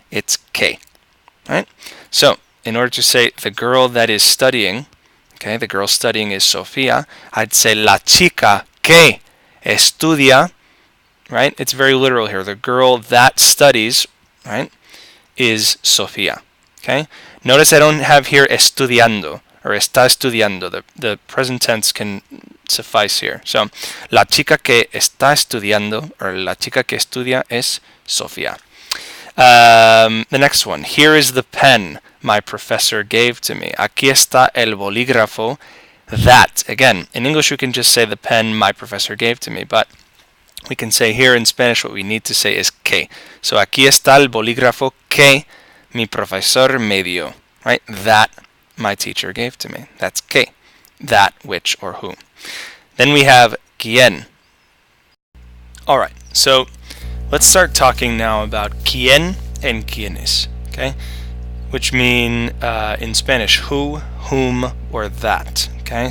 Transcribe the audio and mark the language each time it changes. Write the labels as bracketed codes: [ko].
[en] It's que, right? So in order to say the girl that is studying, okay, the girl studying is Sofia, I'd say la chica que que estudia, right? It's very literal here. The girl that studies, right, is Sofía. Okay? Notice I don't have here estudiando or está estudiando. The present tense can suffice here. [es] So, la chica que está estudiando or la chica que estudia es Sofía. [en] The next one. Here is the pen my professor gave to me. Aquí está el bolígrafo that. Again, in English we can just say the pen my professor gave to me, but we can say here in Spanish what we need to say is que. [es] So aquí está el bolígrafo que mi profesor me dio. [en] Right? That my teacher gave to me. That's que. That, which, or who. Then we have quién. Alright, so let's start talking now about quién and quiénes. Okay? Which mean in Spanish who, whom, or that. Okay?